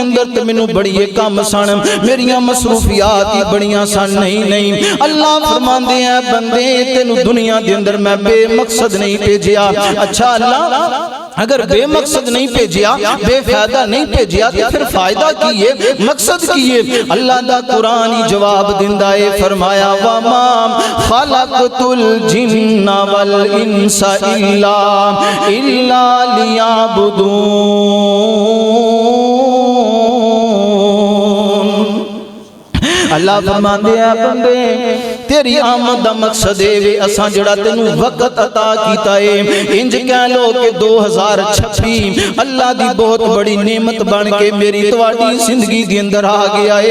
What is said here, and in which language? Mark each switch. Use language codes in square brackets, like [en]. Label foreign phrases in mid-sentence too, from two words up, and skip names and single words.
[pa] اندر تے مینوں بڑی کم سن میریاں مصروفیات ہی بڑیاں سن نہیں اللہ فرماندے ہیں بندے تینوں دنیا دے اندر میں بے مقصد نہیں بھیجیا اچھا اللہ اگر بے مقصد نہیں بھیجیا بے فائدہ نہیں بھیجیا تو فیر فائدہ کی ہے مقصد کی ہے اللہ دا قرآن ہی جواب دیندا ہے فرمایا [ar] وما خلقت الجن والإنس إلا [pa] ليعبدون اللہ فرماندے ہیں بندے تیری آمد دا مقصد ہے وے اساں جیڑا تینوں وقت عطا کیتا ہے انج کہہ لو کہ 2026 اللہ دی بہت بڑی نعمت بن کے میری تہاڈی زندگی دے اندر آ گیا ہے